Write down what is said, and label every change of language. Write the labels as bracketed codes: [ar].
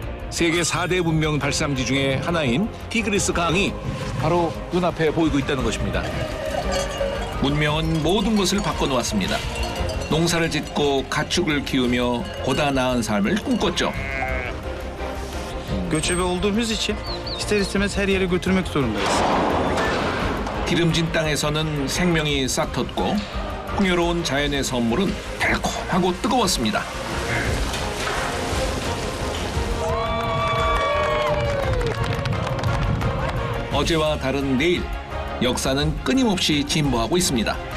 [ko] 세계 4대 문명 발상지 중에 하나인 티그리스 강이 바로 눈앞에 보이고 있다는 것입니다. 문명은 모든 것을 바꿔놓았습니다. 농사를 짓고 가축을 키우며 보다 나은 삶을 꿈꿨죠. [tr] Göçebe olduğumuz için ister istemez her yere götürmek zorundayız. [ko] 기름진 땅에서는 생명이 싹텄고 풍요로운 자연의 선물은 달콤하고 뜨거웠습니다. 어제와 다른 내일, 역사는 끊임없이 진보하고 있습니다.